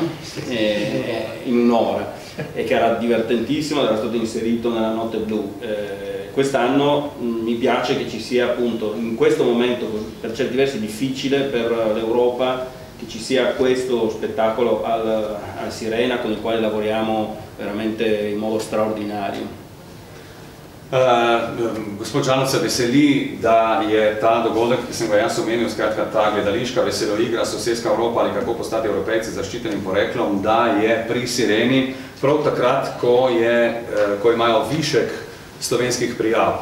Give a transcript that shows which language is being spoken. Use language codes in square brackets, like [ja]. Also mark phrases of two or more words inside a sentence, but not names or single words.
[it] In un'ora, e che era divertentissimo, era stato inserito nella Notte Blu. Quest'anno mi piace che ci sia appunto in questo momento, per certi versi difficile per l'Europa, che ci sia questo spettacolo al Sirena, con il quale lavoriamo veramente in modo straordinario. [sl] Gospod Žaluc se veseli, da je ta dogodek, ki sem ga jaz omenil, skratka ta gledališka veseloigra Sosedska Evropa ali kako postati Evropejci z zaščitenim poreklom, da je pri Sireni prav takrat, ko imajo višek slovenskih prijav.